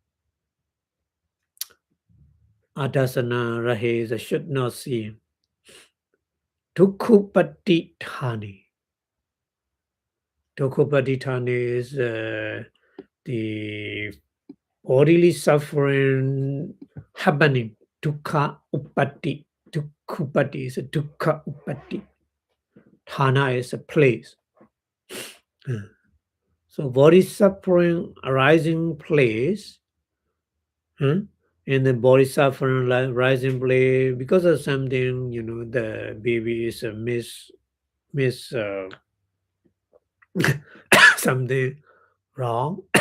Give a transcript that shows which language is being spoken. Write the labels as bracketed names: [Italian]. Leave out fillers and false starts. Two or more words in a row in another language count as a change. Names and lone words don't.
[Pali] Adasana Rahe [English] is a should not see. [Pali] Dukkupatithani. [English] Dukkupatithani is the bodily suffering happening. [Pali] Dukkha upati. Dukkupati [English] is a [Pali] dukkha upati. [English] Thana is a place. So body suffering arising place, huh? And the body suffering rising place because of something, the baby is a miss something wrong.